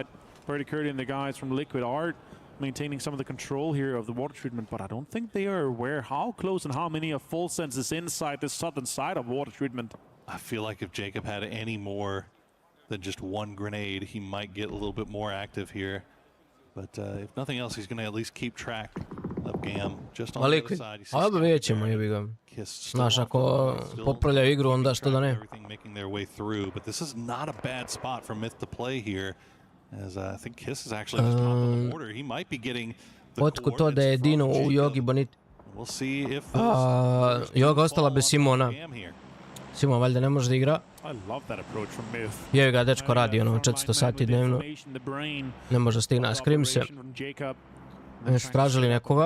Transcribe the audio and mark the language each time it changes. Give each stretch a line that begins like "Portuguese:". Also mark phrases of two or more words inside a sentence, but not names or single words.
English: Purdy Curdy and the guys from Liquid are maintaining some of the control here of the water treatment, but I don't think they are aware how close and how many of full sense is inside this southern side of water treatment. I feel like if Jacob had any more than just one grenade, he might get a little bit more active here. But if nothing else, he's going to at least keep track of Gam just on the other side.
Bosnian: Ali vidjet ćemo, jebi ga. Znaš, ako popravljaju igru, onda što da ne.
English: Making their way through, but this is not a bad spot for Myth to play here. As I think Kiss is actually just top of the order. He might be getting the
Bosnian: otkud to da je Dino u Yogi Boniti.
English: We'll see if
Bosnian: Yoga ostala bez Simona. Simon valjda ne može da igra. Jevi ga, dečko radi ono 400 sati dnevno. Ne može stigne na skrimse. Nešto tražili nekoga.